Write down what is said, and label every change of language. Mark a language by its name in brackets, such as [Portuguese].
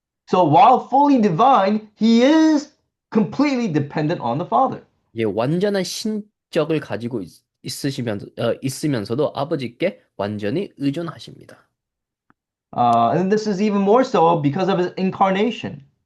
[English] So while fully divine, he is completely dependent on the Father. [Korean] 예, 완전한 신적을 가지고 있으면서도 아버지께 완전히 의존하십니다. [English] And this is even more so because of his incarnation.